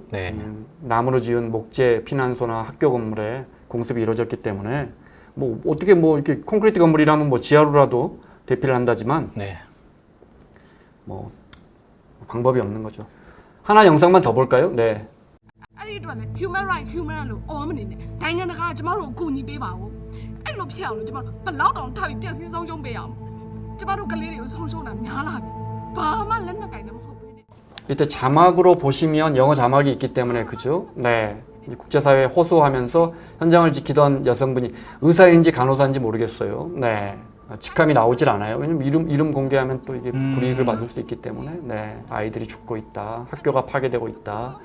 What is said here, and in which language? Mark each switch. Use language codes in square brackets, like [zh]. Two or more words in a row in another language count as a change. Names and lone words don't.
[ko] 네. 나무로 지은 목재 피난소나 학교 건물에 공습이 이루어졌기 때문에 뭐 어떻게 뭐 이렇게 콘크리트 건물이라면 뭐 지하로라도 대피를 한다지만 네. 뭐 방법이 없는 거죠. 하나 영상만 더 볼까요? 네. [en] human right human [my] လို့အော်မနေနဲ့နိုင်ငံတကာကကျမတို့အကူအညီပေးပါဦးအဲ့လိုဖြစ်အောင်လို့ကျမတို့ဘယ်လောက်တောင်ထားပြီးပြည့်စည်ဆုံးရှုံးပေးအောင်ကျမတို့ကလေးတွေကိုဆုံးရှုံးတာများလာပြီဘာမှလက်နက်ကင်လည်းမဟုတ်ဘူး [ko] 이때 자막으로 보시면 영어 자막이 있기 때문에 그죠? 네. 국제사회에 호소하면서 현장을 지키던 여성분이 의사인지 간호사인지 모르겠어요. 네. 직함이 나오질 않아요. 왜냐면 이름 공개하면 또 이게 불이익을 받을 수 있기 때문에 네. 아이들이 죽고 있다. 학교가 파괴되고 있다.